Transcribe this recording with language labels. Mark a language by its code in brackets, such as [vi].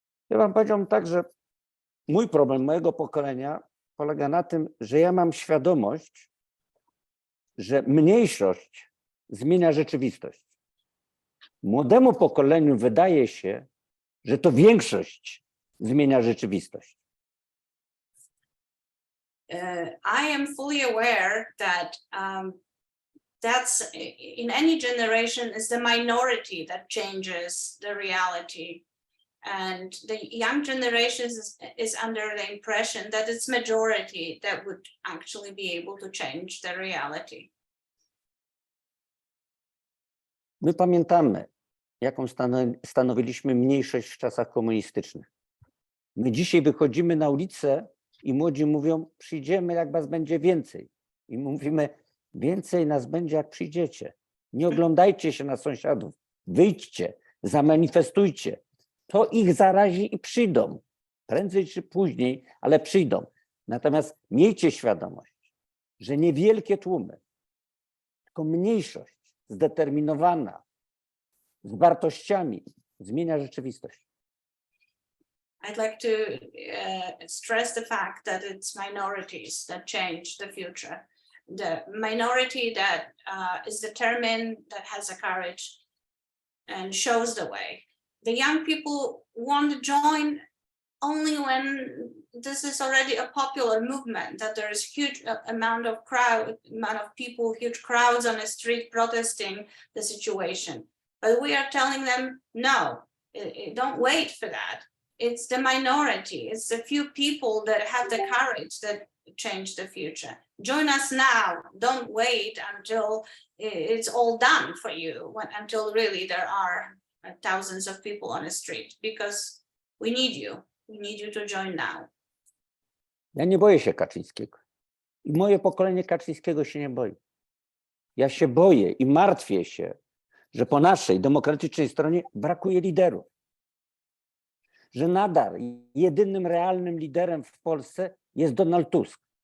[pl] Ja wam powiedziałem tak, że mój problem mojego pokolenia polega na tym, że ja mam świadomość, że mniejszość zmienia rzeczywistość. Młodemu pokoleniu wydaje się, że to większość zmienia rzeczywistość. [en] I am fully aware that that's in any generation is the minority that changes the reality. And the young generation is under the impression that it's majority that would actually be able to change the reality. [pl] My pamiętamy, jaką stanowiliśmy mniejszość w czasach komunistycznych. My dzisiaj wychodzimy na ulicę i młodzi mówią, przyjdziemy, jak was będzie więcej. I mówimy, więcej nas będzie, jak przyjdziecie. Nie oglądajcie się na sąsiadów, wyjdźcie, zamanifestujcie. To ich zarazi i przyjdą. Prędzej czy później, ale przyjdą. Natomiast miejcie świadomość, że niewielkie tłumy, tylko mniejszość zdeterminowana, z wartościami zmienia rzeczywistość. [en] I'd like to stress the fact that it's minorities that change the future. The minority that is determined, that has a courage and shows the way. The young people want to join only when this is already a popular movement, that there is huge amount of people, huge crowds on the street protesting the situation. But we are telling them, no, don't wait for that. It's the minority, it's the few people that have the courage that change the future. Join us now, don't wait until it's all done for you, until really there are thousands of people on the street, because we need you to join now. [pl] Ja nie boję się Kaczyńskiego. I moje pokolenie Kaczyńskiego się nie boi. Ja się boję i martwię się, że po naszej demokratycznej stronie brakuje liderów. Że nadal jedynym realnym liderem w Polsce jest Donald Tusk.